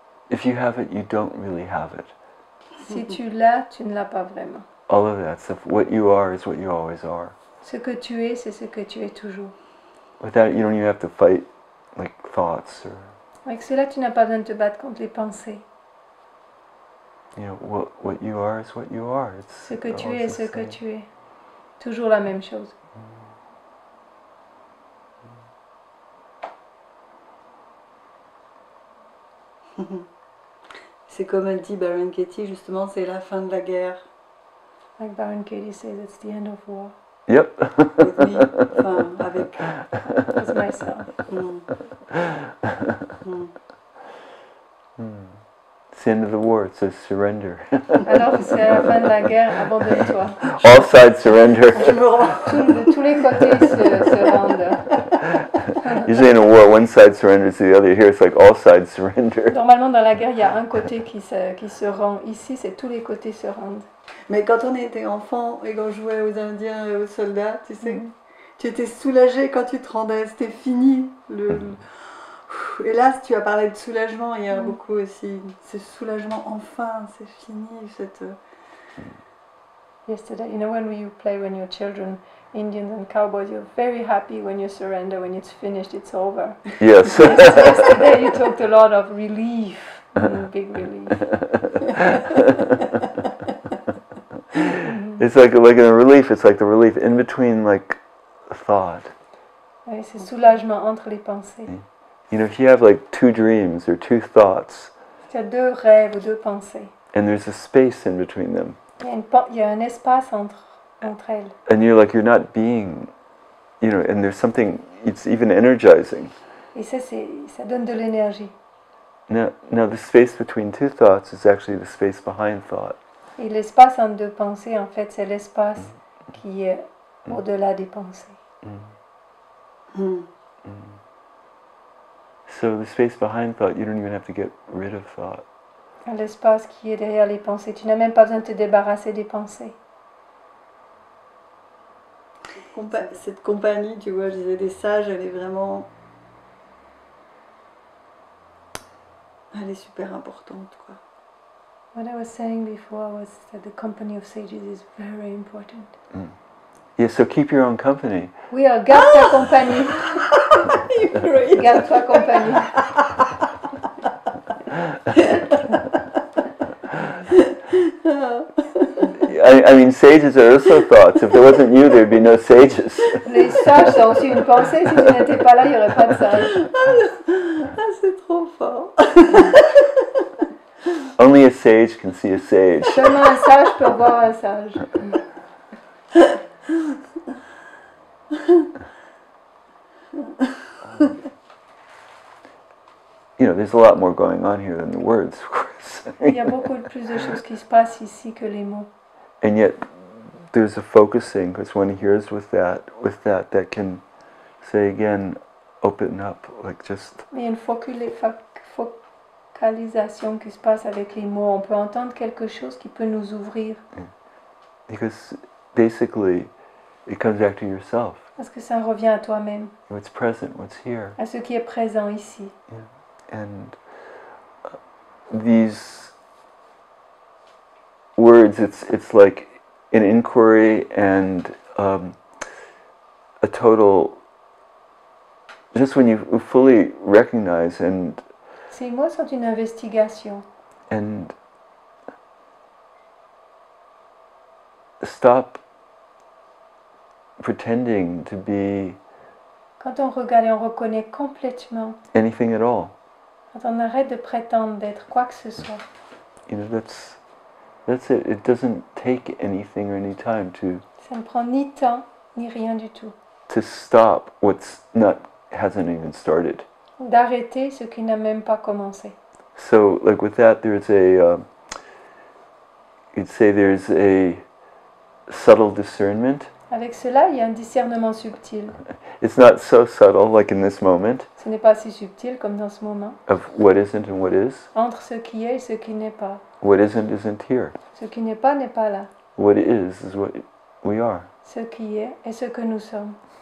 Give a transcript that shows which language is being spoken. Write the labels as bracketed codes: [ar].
[en] If you have it, you don't really have it. [fr] Si tu l'as, tu ne l'as pas vraiment. [en] All of that stuff, what you are is what you always are. [fr] Ce que tu es, c'est ce que tu es toujours. [en] Without it, you don't even have to fight like thoughts or. [fr] Avec cela, tu n'as pas besoin de te battre contre les pensées. [en] You know, what you are is what you are. It's [fr] Ce que tu es est [en] the [fr] ce que [en] same. [fr] tu es. Toujours la même chose. C'est comme elle dit Baron Katie, justement, c'est la fin de la guerre. [en] Like Baron Katie says, it's the end of war. Yep. With me, [fr] enfin, avec. [en] With myself. It's the end of the war. It says surrender. [fr] Alors c'est la fin de la guerre, abandonne-toi. [en] All sides surrender. [fr] Je me rends. De tous les côtés se rendent. [en] Usually in a war, one side surrenders to the other. Here it's like all sides surrender. [fr] Normalement dans la guerre, il y a un côté qui se rend. Ici, c'est tous les côtés se rendent. Mais quand on était enfant et qu'on jouait aux Indiens et aux soldats, tu sais, tu étais soulagé quand tu te rendais, c'était fini. Et là, tu as parlé de soulagement, il y a beaucoup aussi. Ce soulagement, enfin, c'est fini. [en] Yesterday, you know, when you're children, Indians and cowboys, you're very happy when you surrender, when it's finished, it's over. Yes. Yesterday you talked a lot of relief, big relief. It's like in a relief. It's like the relief in between like thought. [fr] Oui, c'est soulagement entre les pensées. [en] You know, if you have like two dreams or two thoughts, [fr] Tu as deux rêves ou deux pensées. [en] and there's a space in between them, [fr] Il y a un espace entre elles. [en] and you're not being, you know, and there's something. It's even energizing. [fr] Et ça donne de l'énergie. [en] Now the space between two thoughts is actually the space behind thought. [fr] Et l'espace entre deux pensées, en fait, c'est l'espace qui est au-delà des pensées. [en] So the space behind thought, you don't even have to get rid of thought. [fr] L'espace qui est derrière les pensées. Tu n'as même pas besoin de te débarrasser des pensées. Cette compagnie, tu vois, je disais des sages, elle est vraiment... Elle est super importante, quoi. [en] What I was saying before was that the company of sages is very important. Yeah, so keep your own company. [fr] Oui, garde ta compagnie. Garde-toi compagnie. [en] I mean, sages are also thoughts. If there wasn't you, there'd be no sages. [fr] Les sages sont aussi une pensée. Si tu n'étais pas là, il n'y aurait pas de sages. Ah, c'est trop fort. [en] Only a sage can see a sage. [fr] Seulement un sage peut voir un sage. [en] You know, there's a lot more going on here than the words, of course. [fr] Il y a beaucoup plus de choses qui se passent ici que les mots. [en] And yet, there's a focusing, because one hears with that can say again, open up, like just... [fr] Il y a une focalisation qui se passe avec les mots. On peut entendre quelque chose qui peut nous ouvrir. [en] Because basically, it comes back to yourself. [fr] Parce que ça revient à toi-même. [en] What's present, what's here. [fr] À ce qui est présent ici. [en] Yeah. And these words, it's like an inquiry and a total, just when you fully recognize and [fr] Ces mots sont une investigation. [en] And stop pretending to be [fr] Quand on regarde et on reconnaît complètement, [en] anything at all. [fr] quand on arrête de prétendre d'être quoi que ce soit, [en] You know, that's it. It doesn't take anything or any time to [fr] ça ne prend ni temps ni rien du tout. [en] stop hasn't even started. [fr] D'arrêter ce qui n'a même pas commencé. [en] So, like with that, there's you'd say there's a subtle discernment. [fr] Avec cela, il y a un discernement subtil. [en] It's not so subtle, like in this moment, [fr] Ce n'est pas si subtil comme dans ce moment. [en] of what isn't and what is. [fr] Entre ce qui est et ce qui n'est pas. [en] What isn't here. [fr] Ce qui n'est pas là. [en] What is what we are. [fr] Ce qui est et ce que nous sommes.